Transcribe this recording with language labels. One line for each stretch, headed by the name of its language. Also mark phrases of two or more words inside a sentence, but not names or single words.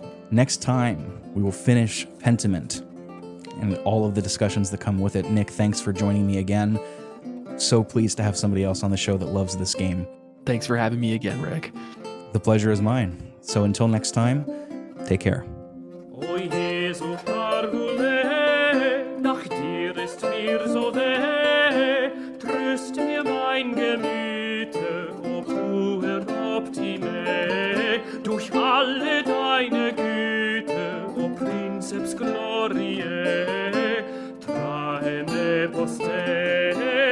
English: Next time, we will finish Pentiment and all of the discussions that come with it. Nick, thanks for joining me again. So pleased to have somebody else on the show that loves this game. Thanks for having me again, Rick. The pleasure is mine. So until next time, take care.
German: Nach dir ist mir so weh, tröst mir mein Gemüte,
Latin: o puer Optime,
German: durch alle deine Güte,
Latin: o Princeps Gloriae, traene poste.